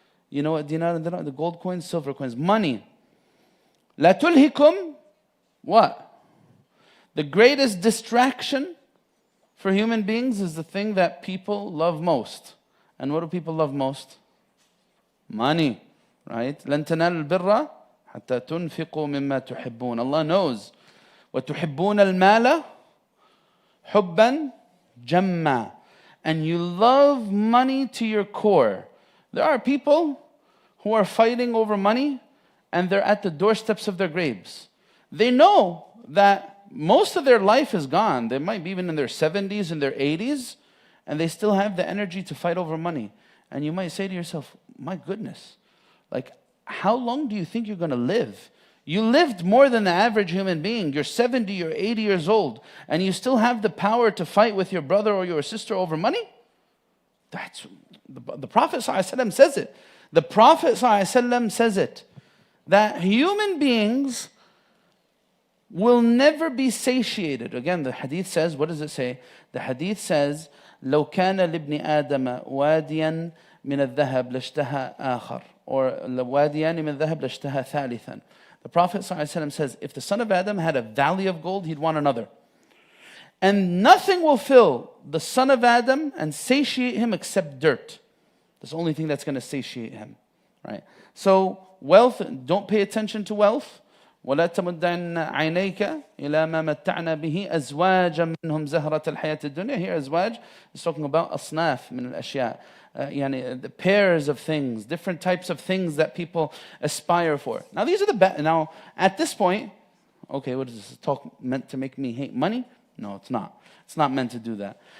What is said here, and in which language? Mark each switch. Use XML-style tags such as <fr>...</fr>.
<en>You know what dinar and dirham? The gold coins, silver coins, money.</en> <ar>La tulhikum,</ar> <en>what? The greatest distraction for human beings is the thing that people love most. And what do people love most? Money, right?</en> <ar>لن تنالوا البر حتى تنفقوا مما تحبون.</ar> <en>Allah knows.</en> <ar>وتحبون المال حبا جما.</ar> <en>And you love money to your core. There are people who are fighting over money and they're at the doorsteps of their graves. They know that most of their life is gone. They might be even in their 70s and their 80s, and they still have the energy to fight over money. And you might say to yourself, my goodness, like, how long do you think you're going to live? You lived more than the average human being. You're 70 or 80 years old, and you still have the power to fight with your brother or your sister over money? That's the Prophet ﷺ says it. The Prophet ﷺ says it. that human beings will never be satiated. Again, the hadith says, what does it say? The hadith says,</en> <ar>لو كان لابن آدم واديا من الذهب لاشتهى آخر,</ar> <en>or</en> <ar>واديان من الذهب لاشتهى ثالثا.</ar> <en>The Prophet ﷺ says, if the son of Adam had a valley of gold, he'd want another. And nothing will fill the son of Adam and satiate him except dirt. That's the only thing that's going to satiate him. Right? So wealth, don't pay attention to wealth.</en> <ar>ولا تمدن عينيك إلى ما متعنا به أزواجا منهم زهرة الحياة الدنيا.</ar> <en>Here أزواج is talking about</en> <ar>أصناف من الأشياء.</ar> <en>يعني the pairs of things, different types of things that people aspire for. Now these are the now at this point, okay, what is this talk meant to make me hate money? No, it's not. It's not meant to do that.</en>